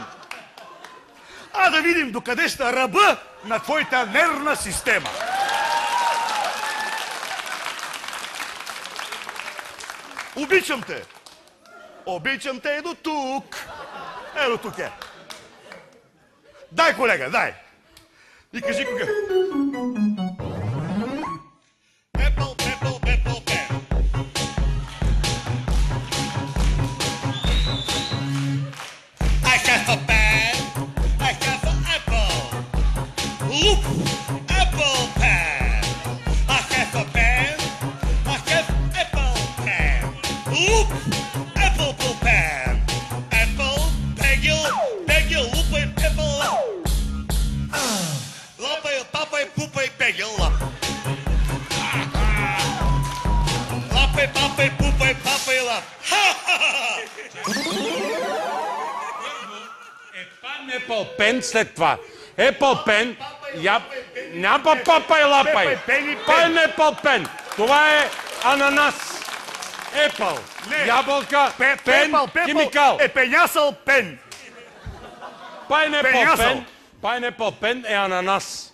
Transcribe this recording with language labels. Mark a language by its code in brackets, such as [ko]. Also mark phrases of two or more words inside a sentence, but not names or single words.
[bg] А да видим докъде ще ръба на твоята нервна система. Обичам те. Обичам те до тук. Ето тук е. Дай, колега, дай. И кажи кога. [en] have a pen. I have an apple. Look, apple pen. I have a pen. I have apple pen. Look, apple pen. Apple, pegel, lupaj, apple. Lapaj, papaj, pupaj, pegel. Lapaj, papaj, pupaj, papaj, lap. [bg] Apple Pen след това. Apple Pen, няма папа и лапай. [en] Pineapple Pen. [bg] Това е ананас. Apple. Ябълка. Пен. Химикал. Е пенясъл пен. Pineapple Pen е ананас.